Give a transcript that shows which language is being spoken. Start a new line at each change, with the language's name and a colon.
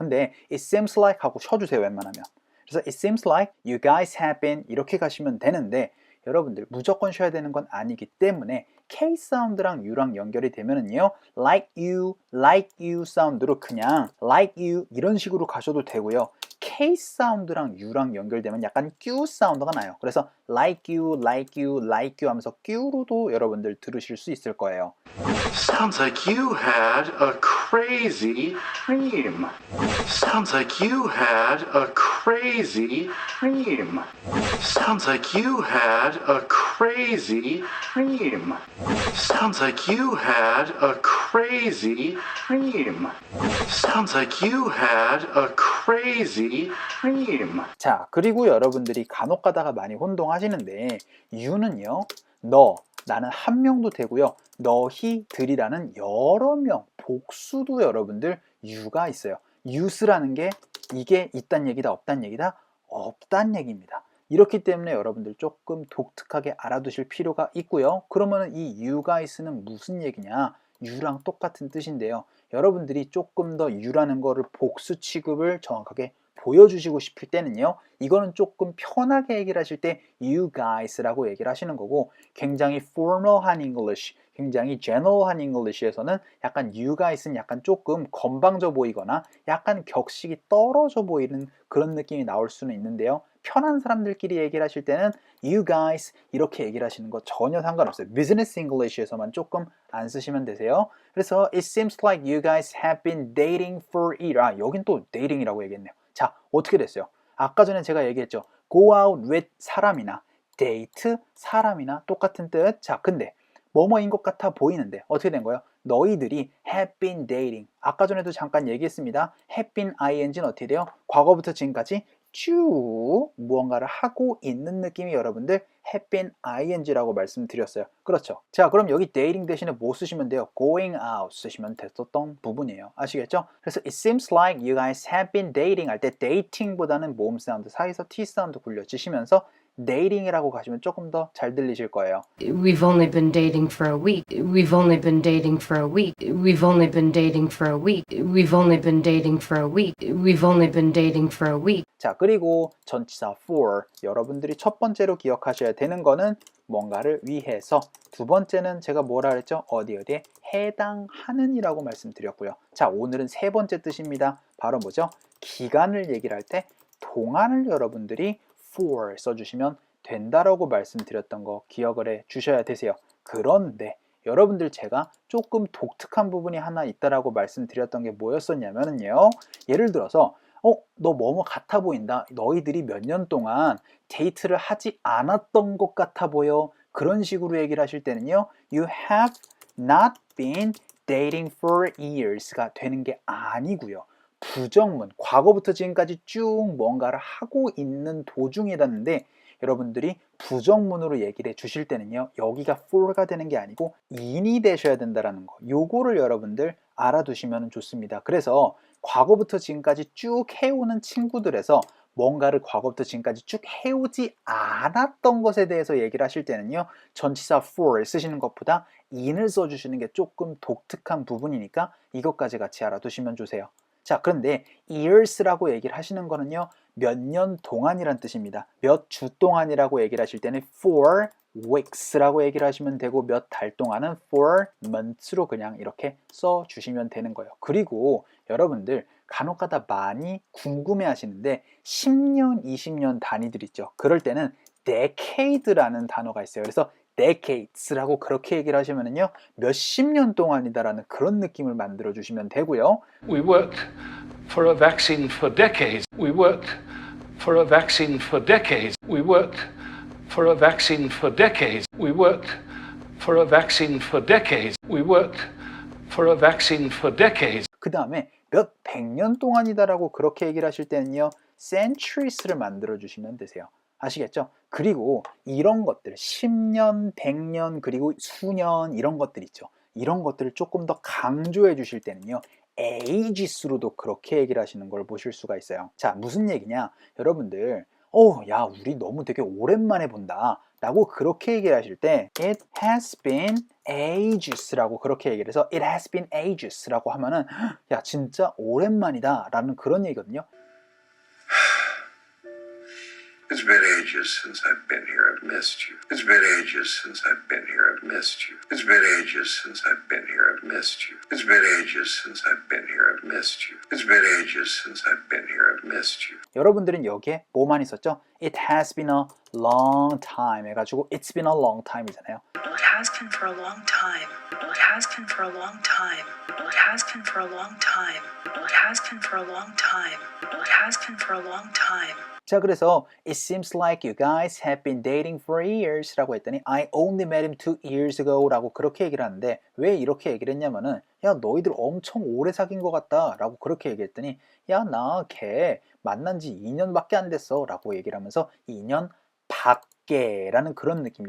Korean: 근데
English: it seems like
Korean: 하고 쉬어주세요. 웬만하면. 그래서
English: it seems like you guys have been
Korean: 이렇게 가시면 되는데 여러분들 무조건 쉬어야 되는 건 아니기 때문에 K 사운드랑 U랑 연결이 되면은요 like you 사운드로 그냥 like you 이런 식으로 가셔도 되고요. K 사운드랑 U랑 연결되면 약간 Q 사운드가 나요. 그래서 like you 하면서 Q로도 여러분들 들으실 수 있을 거예요.
English: Sounds like you had a crazy dream. Sounds like you had a crazy dream. Sounds like you had a crazy dream. Sounds like you had a crazy dream. Sounds like you had a crazy dream.
Korean: 자, 그리고 여러분들이 간혹 가다가 많이 혼동하시는데 you는요 너, 나는 한 명도 되고요 너희들이라는 여러 명, 복수도 여러분들 you가 있어요. use라는 게 이게 있단 얘기다 없단 얘기다? 없단 얘기입니다. 이렇기 때문에 여러분들 조금 독특하게 알아두실 필요가 있고요. 그러면 이 you guys는 무슨 얘기냐? you랑 똑같은 뜻인데요. 여러분들이 조금 더 you라는 거를 복수 취급을 정확하게 보여주시고 싶을 때는요 이거는 조금 편하게 얘기를 하실 때 you guys라고 얘기를 하시는 거고 굉장히 formal한 English, 굉장히 general한 English에서는 약간 you guys는 약간 조금 건방져 보이거나 약간 격식이 떨어져 보이는 그런 느낌이 나올 수는 있는데요 편한 사람들끼리 얘기를 하실 때는 you guys 이렇게 얘기를 하시는 거 전혀 상관없어요. Business English에서만 조금 안 쓰시면 되세요. 그래서
English: it seems like you guys have been dating for a year.
Korean: 여긴 또 dating이라고 얘기했네요. 자, 어떻게 됐어요? 아까 전에 제가 얘기했죠. go out with 사람이나 date 사람이나 똑같은 뜻. 자, 근데 뭐뭐인 것 같아 보이는데 어떻게 된 거예요? 너희들이
English: have been dating.
Korean: 아까 전에도 잠깐 얘기했습니다. have been ing는 어떻게 돼요? 과거부터 지금까지 쭉 무언가를 하고 있는 느낌이 여러분들 have been ing라고 말씀드렸어요. 그렇죠? 자, 그럼 여기 dating 대신에 뭐 쓰시면 돼요? going out 쓰시면 됐었던 부분이에요. 아시겠죠? 그래서
English: it seems like you guys have been dating
Korean: 할 때 dating보다는 모음 사운드 사이에서 t 사운드 굴려주시면서 dating이라고 가시면 조금 더 잘 들리실 거예요.
English: We've only been dating for a week. We've only been dating for a week. We've only been dating for a week. We've only been dating for a week. We've only been dating for a week.
Korean: 자, 그리고 전치사 for 여러분들이 첫 번째로 기억하셔야 되는 거는 뭔가를 위해서, 두 번째는 제가 뭐라 그랬죠? 어디에 해당하는 이라고 말씀드렸고요. 자, 오늘은 세 번째 뜻입니다. 바로 뭐죠? 기간을 얘기를 할 때 동안을 여러분들이 for 써주시면 된다라고 말씀드렸던 거 기억을 해 주셔야 되세요. 그런데 여러분들 제가 조금 독특한 부분이 하나 있다라고 말씀드렸던 게 뭐였었냐면요. 예를 들어서 너 뭐뭐 같아 보인다. 너희들이 몇 년 동안 데이트를 하지 않았던 것 같아 보여. 그런 식으로 얘기를 하실 때는요.
English: You have not been dating for years가
Korean: 되는 게 아니고요. 부정문, 과거부터 지금까지 쭉 뭔가를 하고 있는 도중이라는데 여러분들이 부정문으로 얘기를 해 주실 때는요. 여기가 for가 되는 게 아니고 in이 되셔야 된다는 거. 요거를 여러분들 알아두시면 좋습니다. 그래서 과거부터 지금까지 쭉 해오는 친구들에서 뭔가를 과거부터 지금까지 쭉 해오지 않았던 것에 대해서 얘기를 하실 때는요. 전치사 for 쓰시는 것보다 in을 써주시는 게 조금 독특한 부분이니까 이것까지 같이 알아두시면 좋으세요. 자, 그런데 years라고 얘기를 하시는 거는요. 몇 년 동안이란 뜻입니다. 몇 주 동안이라고 얘기를 하실 때는 for weeks라고 얘기를 하시면 되고 몇 달 동안은 for months로 그냥 이렇게 써주시면 되는 거예요. 그리고 여러분들 간혹가다 많이 궁금해 하시는데 10년, 20년 단위들 있죠. 그럴 때는 decade라는 단어가 있어요. 그래서 decades라고 그렇게 얘기를 하시면은요. 몇십 년 동안이다라는 그런 느낌을 만들어 주시면 되고요.
English: We worked for a vaccine for decades. We worked for a vaccine for decades. We worked for a vaccine for decades. We worked for a vaccine for decades. We worked for a vaccine for decades.
Korean: 그 다음에 몇 백 년 동안이다라고 그렇게 얘기를 하실 때는요. centuries를 만들어 주시면 되세요. 아시겠죠? 그리고 이런 것들 10년, 100년, 그리고 수년 이런 것들 있죠. 이런 것들을 조금 더 강조해 주실 때는요. ages로도 그렇게 얘기를 하시는 걸 보실 수가 있어요. 자, 무슨 얘기냐? 여러분들 야, 우리 너무 되게 오랜만에 본다 라고 그렇게 얘기를 하실 때
English: It has been ages
Korean: 라고 그렇게 얘기를 해서 It has been ages 라고 하면은 야, 진짜 오랜만이다 라는 그런 얘기거든요.
English: It's been ages since I've been here. I've missed you. It's been ages since I've been here. I've missed you. It's been ages since I've been here. I've missed you. It's been ages since I've been here. I've missed you. It's been ages since I've been here. I've missed you.
Korean: 여러분들은 여기에 뭐만 있었죠?
English: It has been a long time
Korean: 해가지고
English: It's been a long time이잖아요. It has been for a long time. It has been for a long time. It has been for a long time. It has been for a long time. It has been for a long time.
Korean: 자, 그래서
English: It seems like you guys have been dating for years
Korean: 라고 했더니
English: I only met him 2 years ago
Korean: 라고 그렇게 얘기를 하는데 왜 이렇게 얘기를 했냐면은 야, 너희들 엄청 오래 사귄 것 같다 라고 그렇게 얘기했더니 야, 나 걔 만난 지 2년밖에 안 됐어 라고 얘기를 하면서 2년 밖에 라는 그런 느낌.